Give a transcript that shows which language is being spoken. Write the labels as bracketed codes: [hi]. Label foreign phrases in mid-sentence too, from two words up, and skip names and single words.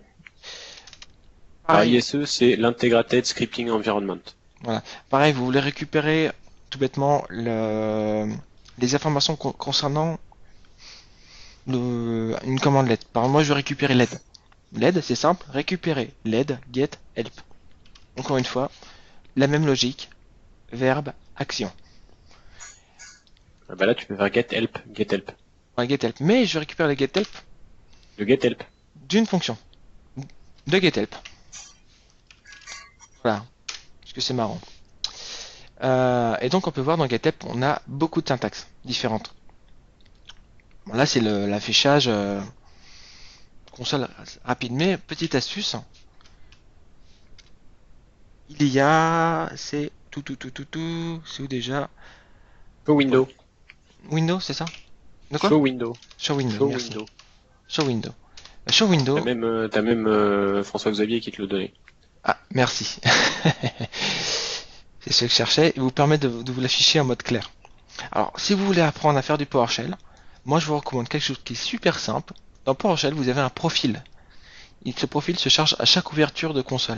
[fr] Alors, Pareil, ISE, c'est l'Integrated Scripting Environment. voilà. Pareil, vous voulez récupérer tout bêtement les informations concernant une commande LED. Par exemple, moi je vais récupérer LED. LED, c'est simple, récupérer LED, get, help. Encore une fois, la même logique, verbe, action. Ah bah là, tu peux faire get help, get help. Un get help. Mais je récupère le get help Le get help. d'une fonction de get help. Voilà, parce que c'est marrant. Et donc on peut voir dans get help, on a beaucoup de syntaxes différentes. Bon, là c'est l'affichage console rapide, mais petite astuce, il y a, c'est c'est où déjà? [en] Show window. Window, [fr] c'est ça? De quoi? [en] Show window. Show window, Show [fr] merci. [en] window. Show window. Show [fr] T'as [en] window. [fr] même, François-Xavier qui te le donnait. Ah, merci. C'est ce que je cherchais. Il vous permet de vous l'afficher en mode clair. Alors, si vous voulez apprendre à faire du PowerShell, moi je vous recommande quelque chose qui est super simple. Dans PowerShell, vous avez un profil. Et ce profil se charge à chaque ouverture de console.